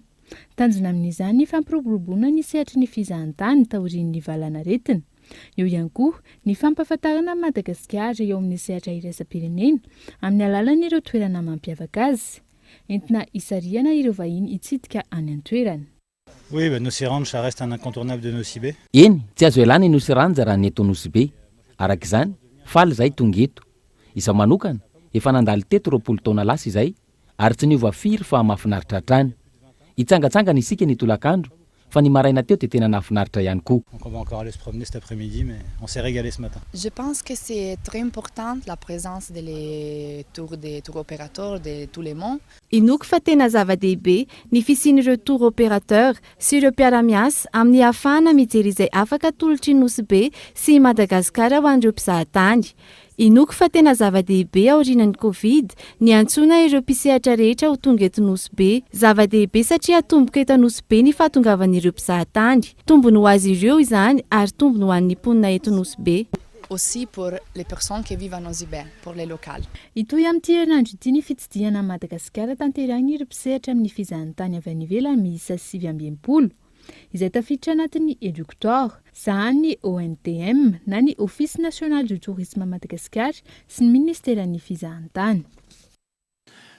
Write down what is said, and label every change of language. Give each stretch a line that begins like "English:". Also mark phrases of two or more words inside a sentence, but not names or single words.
Malagasy: Tanjona amin'izany fampiroboroboana ny sehatry ny fizahan-tany taorian'ny valanaretina. Eo ihany koa ny fampahafantarana Madagasikara eo amin'ny sehatra iraisam-pirenena amin'ny alalan'ireo toerana mampiavaka azy. Entina hisarihana ireo vahiny hitsidika any an-toerana.
French: Oui, Nosy Ranja ça reste un incontournable de Nosy-be.
Malagasy: Eny, tsy azo ialana i Nosy Ranja raha ny eto Nosy-be. Araka izany, faly izay tonga eto. Izaho manokana, efa nandalo teto 20 taona lasa izay, ary tsy niova firy fa mahafinaritra hatrany. Hitsangatsangana isika ny tolakandro, fa ny maraina teo dia tena nahafinaritra ihany koa.
French: On va encore aller se promener cet après-midi, mais on s'est régalé ce matin. Je pense que c'est très important la présence des tour opérateurs de tous les mondes.
Malagasy: Inoko fa tena zava-dehibe ny fisian'ireo
French: tour opérateur
Malagasy: sy ireo mpiara-miasa amin'ny ahafahana mijery izay afaka tolotry Nosy-be sy Madagasikara ho an'ireo mpizahan-tany. Inoko fa tena zava-dehibe aorianan'ny Covid ny antsoina ireo mpisehatra rehetra ho tonga eto Nosy-be. Zava-dehibe satria atomboka eto Nosy-be ny fahatongavan'ireo mpizahan-tany. Tombony ho azy ireo izany ary tombony ho an'ny mponina eto Nosy-be.
French: Aussi pour les personnes qui vivent à Nosy-be, pour les locales.
Malagasy: Itoy amin'ity herinandro ity ny fitsidihana Madagasikara tanterahiny ireo mpisehatra amin'ny fizahan-tany avy any ivelany miisa 720. Izay tafiditra anatin'ny Educteur, sahan'ny ny ONTM na ny Office National du Tourisme Madagasikara sy ny Ministeran'ny Fizahan-tany.